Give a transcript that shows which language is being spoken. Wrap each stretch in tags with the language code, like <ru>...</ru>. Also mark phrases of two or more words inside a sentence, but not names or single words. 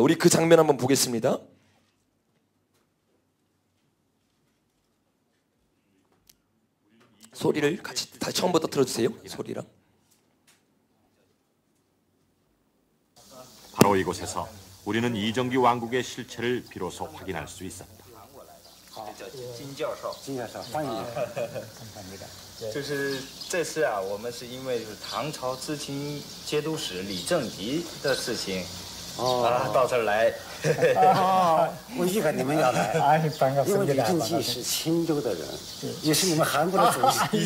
<ko>우리 그 장면 한번 보겠습니다. 소리를 같이 다시 처음부터 틀어주세요. 소리랑. 바로 이곳에서 우리는 이정기 왕국의 실체를 비로소 확인할 수 있었다.</ko> <zh>就是这次啊，我们是因为是唐朝知青节度使李正吉的事情，到这儿来。我预感你们要来，因为李正吉是青州的人，也是你们韩国的祖籍。</zh>